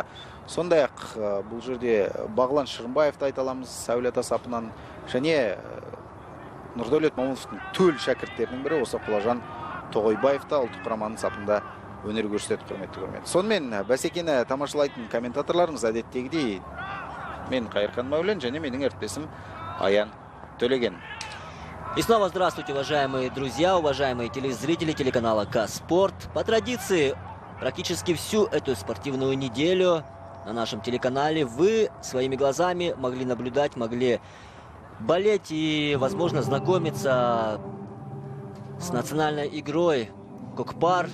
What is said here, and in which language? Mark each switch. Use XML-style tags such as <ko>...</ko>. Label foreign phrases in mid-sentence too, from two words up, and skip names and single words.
<kk>Сондай-ақ бұл жерде Бағлан Шырынбаевты айта аламыз Әулиеата сапынан, және Нұрдәулет Момыновтың төл шәкірттерінің бірі осы Құлажан Тоғойбаев та ұлттық құраманың сапында өнер көрсетеді, құрметті көрермен. Сонымен бәсекені тамашалайтын комментаторларыңыз әдеттегідей мен Қайырхан Мәулен және менің әріптесім Аян Төлеген.</kk> <ru>И снова здравствуйте, уважаемые друзья, уважаемые телезрители телеканала К-Спорт. По традиции, практически всю эту спортивную неделю на нашем телеканале вы своими глазами могли наблюдать, могли болеть и, возможно, знакомиться с национальной игрой Кокпар.</ru>